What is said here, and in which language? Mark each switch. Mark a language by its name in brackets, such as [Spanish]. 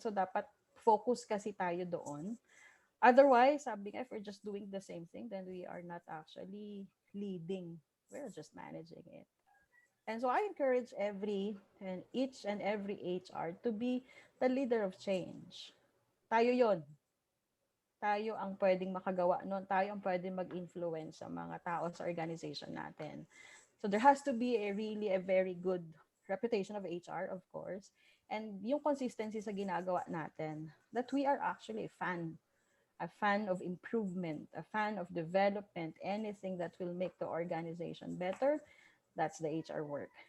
[Filipino] So dapat focus kasi tayo doon. [English] Otherwise, [Filipino] sabi nga, [English] if we're just doing the same thing, then we are not actually leading. We're just managing it. And so I encourage each and every HR to be the leader of change. [Filipino] Tayo yon. Tayo ang pwedeng makagawa nun. Tayo ang pwedeng mag-influence sa mga tao sa organization natin. [English] So there has to be a very good reputation of HR, of course. And [Filipino] yung consistency sa ginagawa natin, [English] that we are actually a fan of improvement, a fan of development, anything that will make the organization better, that's the HR work.